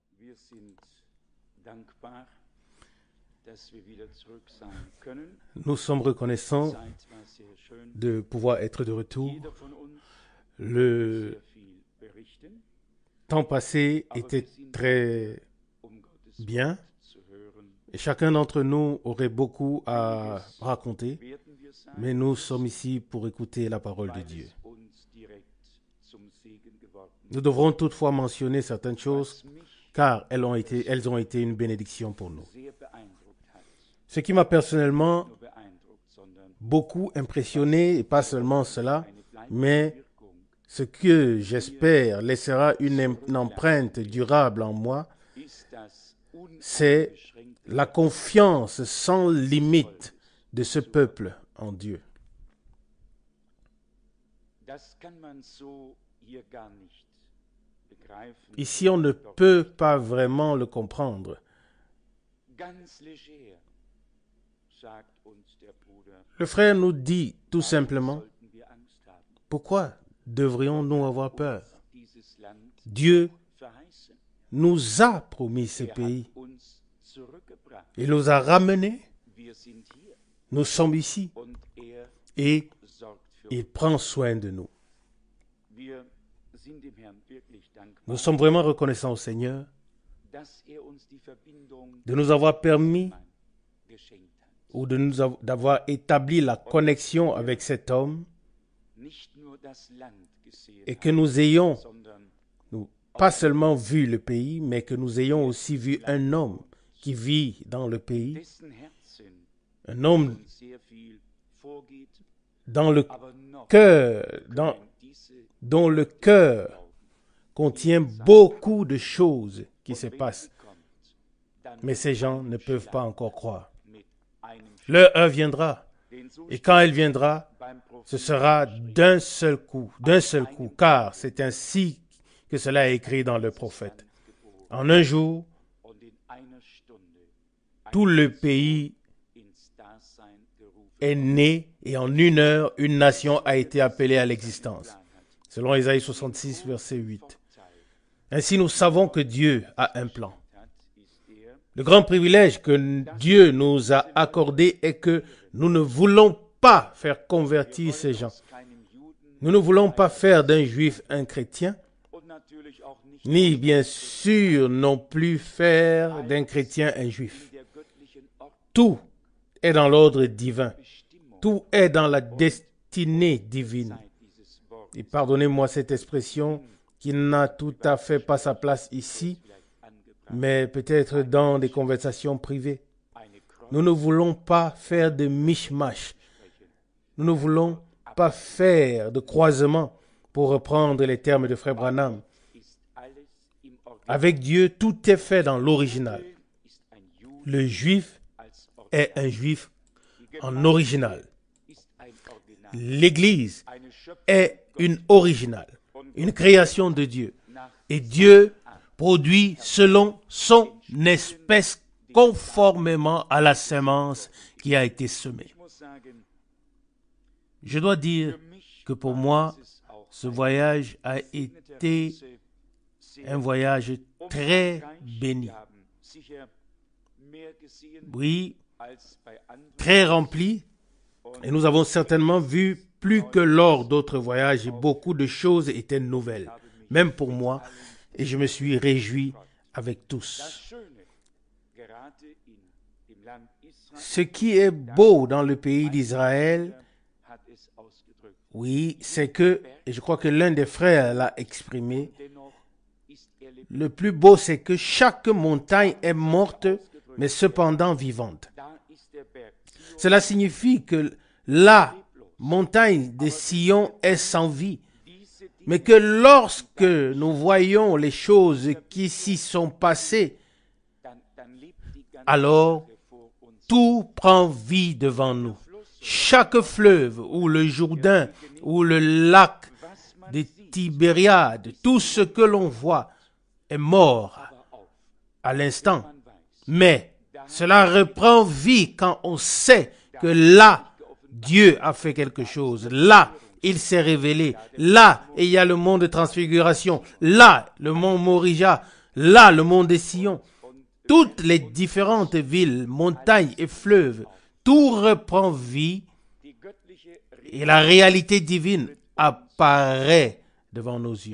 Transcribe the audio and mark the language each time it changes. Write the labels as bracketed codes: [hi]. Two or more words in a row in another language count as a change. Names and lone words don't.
[de] Wir sind dankbar, dass wir wieder zurück sein können. [fr] Nous sommes reconnaissants [de] Die Zeit war sehr schön. [fr] de pouvoir être de retour. [de] Jeder von uns [fr] Le [de] sehr viel berichten, [fr] temps passé [de] aber [fr] était [de] wir sind [fr] très [de] Gottes [fr] bien [de] Wort zu hören. [fr] et chacun d'entre nous aurait beaucoup à raconter, [de] Werden wir sein, [fr] mais nous sommes ici pour écouter la parole de [de] weil [fr] Dieu. [de] es uns direkt zum Segen geworden [fr] Nous devrons toutefois mentionner certaines [de] ist. [fr] choses [de] Was mich [fr] car elles ont été une bénédiction pour nous. [de] sehr beeindruckt hat, [fr] Ce qui m'a personnellement [de] nur beeindruckt, sondern [fr] beaucoup impressionné, et pas seulement cela, [de] eine bleibende [fr] mais [de] Wirkung [fr] ce que j'espère laissera une empreinte durable en moi, [de] ist das [fr] c'est [de] uneingeschränkte [fr] la confiance sans limite de ce peuple en Dieu. [de] Das kann man so hier gar nicht begreifen. [fr] Ici, on ne peut pas vraiment le comprendre. [de] Ganz leger, sagt uns der Bruder. [fr] Le frère nous dit tout simplement, [de] Sollten wir Angst haben. [fr] pourquoi devrions-nous avoir peur? [de] Dieses Land [fr] Dieu [de] verheißen. [fr] nous a promis ce [de] Er [fr] pays. [de] hat uns zurückgebracht. [fr] Il nous a ramenés, [de] Wir sind hier [fr] nous sommes ici [de] und er [fr] et [de] sorgt für [fr] il [de] uns. [fr] prend soin de nous. [de] Wir sind dem Herrn wirklich dankbar, [fr] Nous sommes vraiment reconnaissants au Seigneur [de] dass er uns die Verbindung [fr] de nous avoir permis [de] geschenkt hat. [fr] ou d'avoir établi la connexion avec cet homme [de] Nicht nur das Land gesehen [fr] et que nous ayons [de] sondern [fr] pas seulement vu le pays, mais que nous ayons aussi vu un homme qui vit dans le pays, [de] dessen Herzen [fr] un homme [de] uns sehr viel vorgeht, [fr] dans le [de] aber noch [fr] cœur, [de] diese [fr] dont le cœur contient beaucoup de choses qui se passent. [de] kommt, dann [fr] Mais ces gens ne peuvent pas encore croire. [de] mit einem [fr] L'heure viendra, [de] den so [fr] et quand elle viendra, [de] beim [fr] ce [de] Propheten [fr] sera d'un seul coup, car c'est ainsi que cela est écrit dans le prophète. En un jour, [de] und in einer Stunde [fr] tout le pays [de] ins Dasein gerufen [fr] est né et en une heure, une nation a été appelée à l'existence. Selon Ésaïe 66, verset 8. Ainsi, nous savons que Dieu a un plan. [de] hat, ist er, [fr] Le grand privilège que Dieu nous a accordé est que nous ne voulons pas faire convertir ces gens. [de] keinem Juden [fr] Nous ne voulons pas faire d'un juif un chrétien, [de] und natürlich auch nicht [fr] ni bien sûr non plus faire d'un chrétien un juif. [de] der göttlichen [fr] Tout est dans l'ordre divin. [de] Ordnungsbestimmung [fr] Tout est dans la destinée divine. [de] dieses Wort [fr] Et pardonnez-moi cette expression qui n'a tout à fait pas sa place ici, [de] angebracht. [fr] mais peut-être dans des conversations privées. [de] Eine Kreuz [fr] Nous ne voulons pas faire de mishmash. Nous ne voulons pas faire de croisement, pour reprendre les termes de Frère Branham. [de] ist alles im Original. [fr] Avec Dieu, tout est fait dans l'original. [de] Ist ein Jude [fr] Le juif [de] als Original. [fr] est un juif en original. [de] Ist ein Original. [fr] L'Église [de] Eine Schöpfung [fr] est une originale, une création de Dieu. [de] nach [fr] Et Dieu produit selon son espèce, conformément à la sémence qui a été semée. [de] Ich muss sagen, [fr] Je dois dire [de] für mich [fr] que pour moi, [de] ist es auch [fr] ce voyage a été un voyage très béni. [de] Wir haben sicher mehr gesehen [fr] Oui, [de] als bei anderen. [fr] très rempli. Et nous avons certainement vu plus que lors d'autres voyages. Et beaucoup de choses étaient nouvelles, même pour moi. Et je me suis réjoui avec tous. [de] Das Schöne, gerade im Land Israel, [fr] Ce qui est beau dans le pays d'Israël, [de] hat es ausgedrückt. [fr] oui, c'est que, et je crois que l'un des frères l'a exprimé, [de] Dennoch ist lebendig. [fr] le plus beau c'est que chaque montagne est morte, mais cependant vivante. [de] Da ist der Berg Zion [fr] Cela signifie que la montagne de Sion est sans vie, [de] diese [fr] mais que lorsque nous voyons les choses qui s'y sont passées, [de] dann lebt die ganze [fr] alors [de] Sache vor uns. [fr] tout prend vie devant nous. Chaque fleuve, ou le Jourdain, ou le lac [de] Was man [fr] de [de] sieht, [fr] Tibériade, tout ce que l'on voit est mort [de] aber auf, [fr] à l'instant. [de] man weiß, [fr] Mais cela reprend vie quand on sait que là, Dieu a fait quelque chose. Là, il s'est révélé. Là, il y a le mont de transfiguration. Là, le mont Morija. Là, le mont de Sion, toutes les différentes villes, montagnes et fleuves, tout reprend vie et la réalité divine apparaît devant nos yeux.